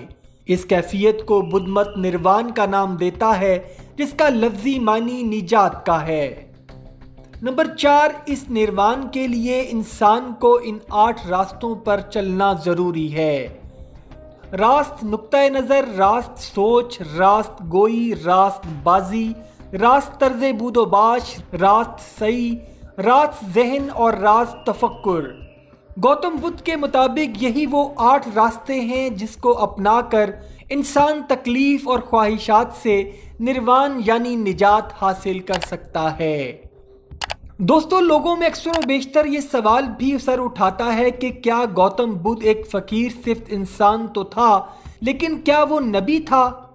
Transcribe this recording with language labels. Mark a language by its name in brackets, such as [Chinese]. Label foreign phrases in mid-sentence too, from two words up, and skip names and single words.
[Urdu] اس کیفیت کو بدھ مت نروان کا نام دیتا ہے، جس کا لفظی معنی نجات کا ہے۔ نمبر 4، اس نروان کے لیے انسان کو ان 8 راستوں پر چلنا ضروری ہے۔ راست نقطۂ نظر، راست سوچ، راست گوئی، راست بازی، راست طرز بود و باش، راست سعی، راست ذہن اور راست تفکر۔ گوتم بدھ کے مطابق یہی وہ 8 راستے ہیں جس کو اپنا کر انسان تکلیف اور خواہشات سے نروان یعنی نجات حاصل کر سکتا ہے۔ دوستو، لوگوں میں اکثر و بیشتر یہ سوال بھی سر اٹھاتا ہے کہ کیا گوتم بدھ ایک فقیر صفت انسان تو تھا، لیکن کیا وہ نبی تھا؟